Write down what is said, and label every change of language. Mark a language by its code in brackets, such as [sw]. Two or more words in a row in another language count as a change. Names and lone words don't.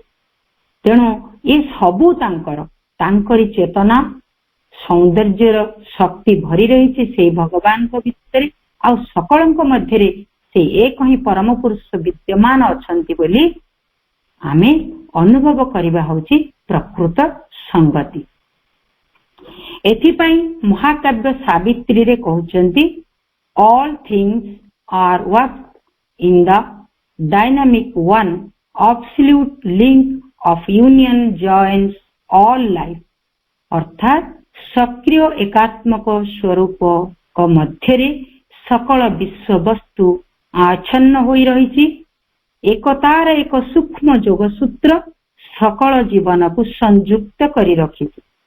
[or] ତେଣୁ ଏ ସବୁ ତାଙ୍କରି ଚେତନା ସୌନ୍ଦର୍ଯ୍ୟର ଶକ୍ତି ଭରି ରହିଛି ସେଇ ଭଗବାନଙ୍କ ଭିତରେ। ଆଉ ସକଳଙ୍କ ମଧ୍ୟରେ ସେ ଏକ ହିଁ ପରମ ପୁରୁଷ ବିଦ୍ୟମାନ ଅଛନ୍ତି ବୋଲି ଆମେ ଅନୁଭବ କରିବା ହଉଛି ପ୍ରକୃତ ସଂଗତି। ଏଥିପାଇଁ ମହାକାବ୍ୟ ସାବିତ୍ରୀରେ କହୁଛନ୍ତି, [en] all things are worked in the dynamic one absolute link of union joins all life। [or] ଅର୍ଥାତ୍ ସକ୍ରିୟ ଏକାତ୍ମକ ସ୍ୱରୂପ ମଧ୍ୟରେ ସକଳ ବିଶ୍ୱବସ୍ତୁ ଆଚ୍ଛନ୍ନ ହୋଇ ରହିଛି। ଏକତାର ଏକ ସୂକ୍ଷ୍ମ ଯୋଗସୂତ୍ର ସକଳ ଜୀବନକୁ ସଂଯୁକ୍ତ କରି ରଖିଛି।